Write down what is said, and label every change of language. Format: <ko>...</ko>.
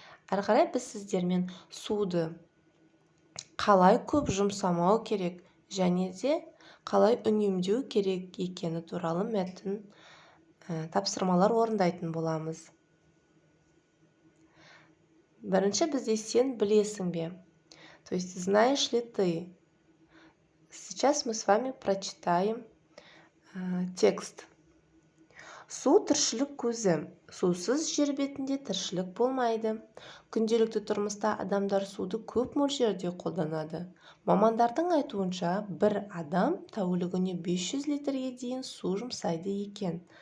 <kk>Әрі қарай біз сіздермен суды қалай көп жұмсамау керек және де қалай үнемдеу керек екені туралы мәтін тапсырмалар орындайтын боламыз. Бірінші бізде сен білесің бе?</kk> <ru>То есть, знаешь ли ты? Сейчас мы с вами прочитаем текст.</ru> <kk>Су тіршілік көзі. Сусыз жер бетінде тіршілік болмайды. Күнделікті тұрмыста адамдар суды көп мөлшерде қолданады. Мамандардың айтуынша, бір адам тәулігіне 500 литрге дейін су жұмсайды екен.</kk>